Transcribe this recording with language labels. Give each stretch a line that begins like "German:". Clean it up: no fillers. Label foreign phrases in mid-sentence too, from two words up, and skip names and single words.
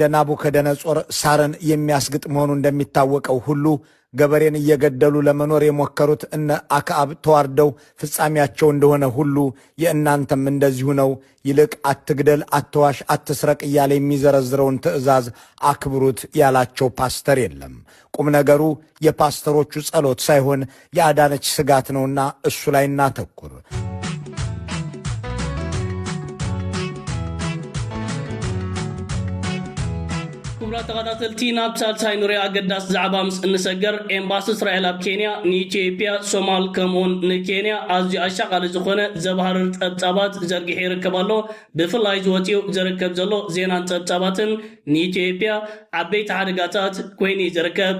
Amharic: ናቡከደነጾር ሳርን የሚያስግጥ መሆኑ እንደሚታወቀው ሁሉ ገበሬን እየገደሉ ለመኖር የሞከሩት እነ አክዓብ ተዋርደው ፍጻሜያቸው እንደሆነ ሁሉ የእናንተም እንደዚሁ ነው። ይልቅ አትግደል፣ አትዋሽ፣ አትስረቅ እያለ የሚዘረዝረውን ትእዛዝ አክብሩት ያላቸው ፓስተር የለም። ቁም ነገሩ የፓስተሮቹ ጸሎት ሳይሆን የአዳነች ስጋት ነውና እሱ ላይ እናተኩር።
Tigrinya: ተኸታተልቲ ናብ ሳልሳይ ንሪኦ ኣገዳሲ ዛዕባ ምስ እንሰገር ኤምባሲ እስራኤል ኣብ ኬንያ ንኢትዮጵያ ሶማል ከምኡውን ንኬንያ ኣዝዩ ኣሻቓሊ ዝኾነ ዘባሃርር ፀብፃባት ዘርጊሑ ይርከብ ኣሎ። ብፍላይ ዝወፂኡ ዝርከብ ዘሎ ዜናን ፀብፃባትን ንኢትዮጵያ ዓበይቲ ሓደጋታት ኮይኑ ዝርከብ